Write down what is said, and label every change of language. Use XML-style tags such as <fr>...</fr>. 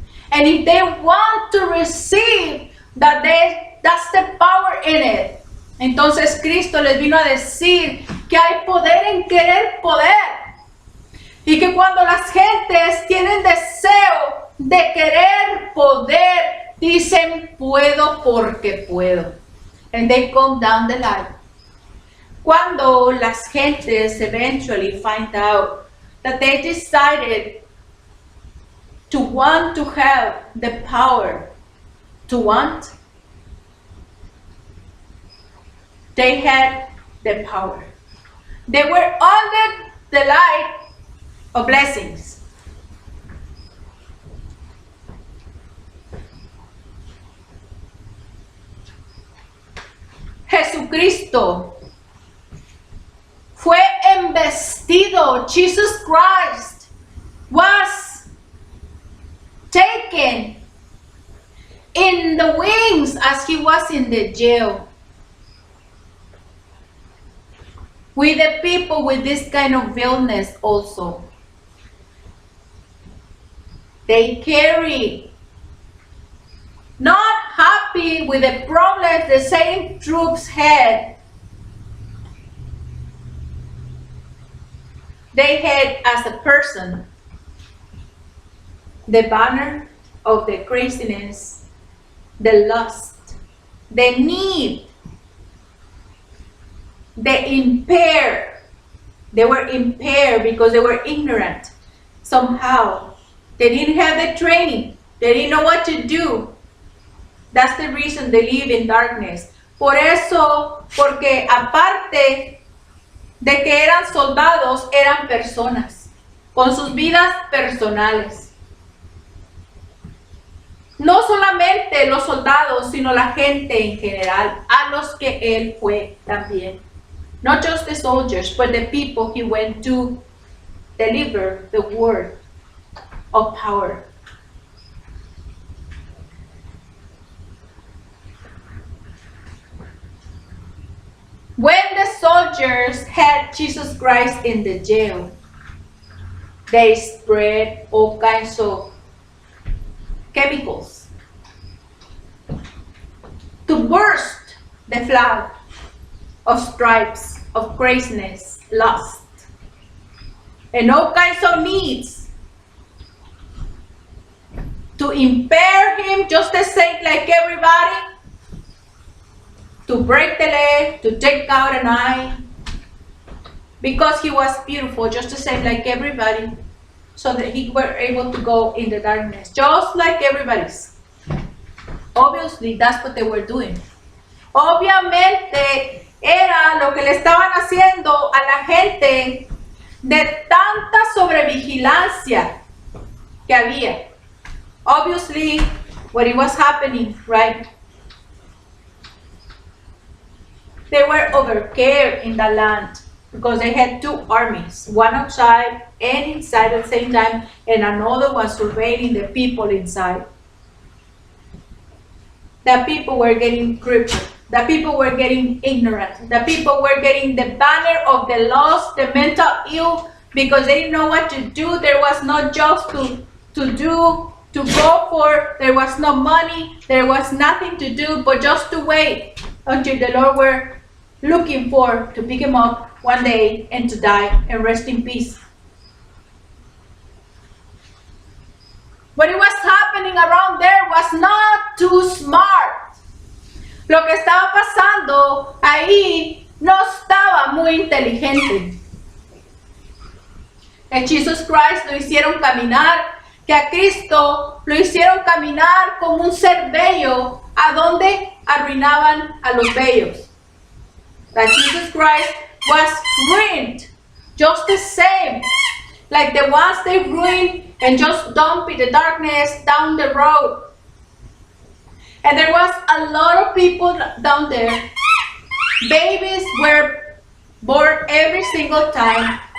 <en>And if they want to receive, that's the power in it.</en> <es>Entonces Cristo les vino a decir que hay poder en querer poder. Y que cuando las gentes tienen deseo de querer poder, dicen puedo porque puedo.</es> <en>And they come down the line.</en> <es>Cuando las gentes</es> <en>eventually find out that they decided to want to have the power to want, they had the power. They were under the light of blessings.</en> <es>Jesucristo fue embestido.</es> <en>Jesus Christ was taken in the wings as he was in the jail. With the people with this kind of illness also. They carry, not happy with the problems the same troops had. They had as a person the banner of the craziness, the lust, the need, the impaired. They were impaired because they were ignorant. Somehow, they didn't have the training. They didn't know what to do. That's the reason they live in darkness.</en> <es>Por eso, porque aparte de que eran soldados, eran personas, con sus vidas personales. No solamente los soldados, sino la gente en general, a los que él fue también.</es> <en>Not just the soldiers, but the people he went to deliver the word of power. When the soldiers had Jesus Christ in the jail, they spread all kinds of chemicals to burst the flag of stripes, of craziness, lust, and all kinds of needs to impair him just the same like everybody, to break the leg, to take out an eye, because he was beautiful just the same like everybody, so that he were able to go in the darkness, just like everybody's. Obviously, that's what they were doing.</en> <es>Obviamente, era lo que le estaban haciendo a la gente de tanta sobrevigilancia que había.</es> <en>Obviously, what it was happening, right? They were overcared in the land because they had two armies, one outside and inside at the same time, and another was surveilling the people inside. The people were getting crippled. The people were getting ignorant. The people were getting the banner of the lost, the mental ill, because they didn't know what to do. There was no jobs to do, to go for. There was no money. There was nothing to do but just to wait until the Lord were looking for to pick him up one day and to die and rest in peace. What it was happening around there was not too smart.</en> <es>Lo que estaba pasando ahí no estaba muy inteligente. A Jesus Christ lo hicieron caminar, que a Cristo lo hicieron caminar como un ser bello, a donde arruinaban a los bellos.</es> <en>That Jesus Christ was ruined, just the same, like the ones they ruined and just dumped in the darkness down the road. And there was a lot of people down there. Babies were born every single time.</en>